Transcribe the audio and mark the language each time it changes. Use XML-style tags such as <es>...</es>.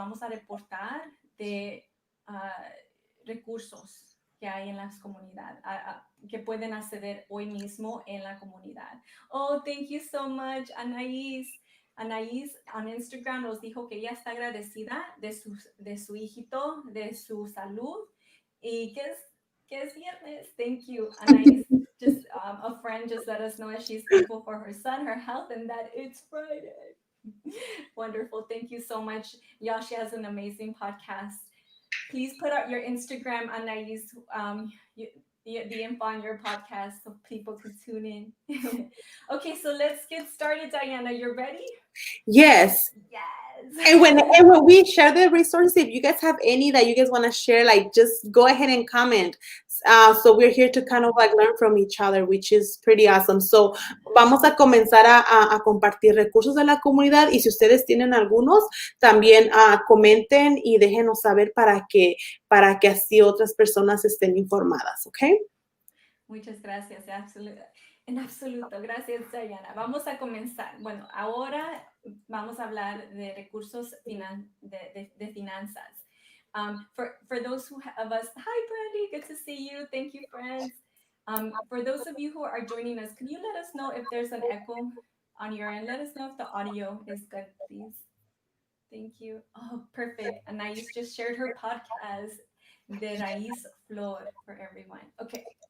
<es>Vamos a reportar de recursos que hay en las comunidades, que pueden acceder hoy mismo en la comunidad.</es> <en>Oh, thank you so much,</en> <es>Anaís. Anaís en Instagram nos dijo que ella está agradecida de su hijito, de su salud y que es viernes.</es> <en>Thank you, Anais. Just a friend just let us know that she's thankful for her son, her health, and that it's Friday. Wonderful. Thank you so much. Y'all, she has an amazing podcast. Please put out your Instagram, Anais, the info on your podcast so people can tune in. Okay, so let's get started, Diana. You're ready? Yes. Yes. And when we share the resources, if you guys have any that you guys want to share, like just go ahead and comment. So we're here to kind of like learn from each other, which is pretty awesome.</en> <es>So vamos a comenzar a compartir recursos de la comunidad y si ustedes tienen algunos, también comenten y déjenos saber para que así otras personas estén informadas, ¿ok? Muchas gracias, en absoluto. Gracias, Diana. Vamos a comenzar. Bueno, ahora vamos a hablar de recursos de finanzas.</es> <en>For those of us, hi, Brandy, good to see you. Thank you, friends. For those of you who are joining us, can you let us know if there's an echo on your end? Let us know if the audio is good, please. Thank you. Oh, perfect. Anais just shared her podcast, De Raíz Flor, for everyone. Okay.</en>